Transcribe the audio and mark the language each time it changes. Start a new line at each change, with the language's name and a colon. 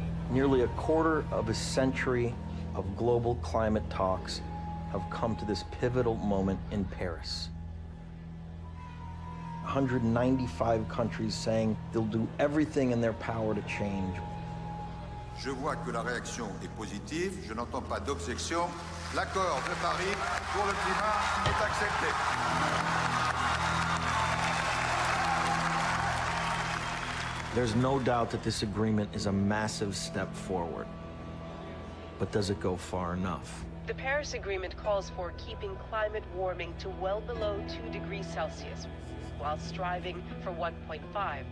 English: Nearly a quarter of a century of global climate talks have come to this pivotal moment in Paris. 195 countries saying they'll do everything in their power to change.
French: Je vois que la réaction est positive. Je n'entends pas d'objection. L'accord de Paris pour le climat est accepté.
English: There's no doubt that this agreement is a massive step forward. But does it go far enough? The Paris Agreement calls for keeping climate warming to well below 2 degrees Celsius, while striving for 1.5.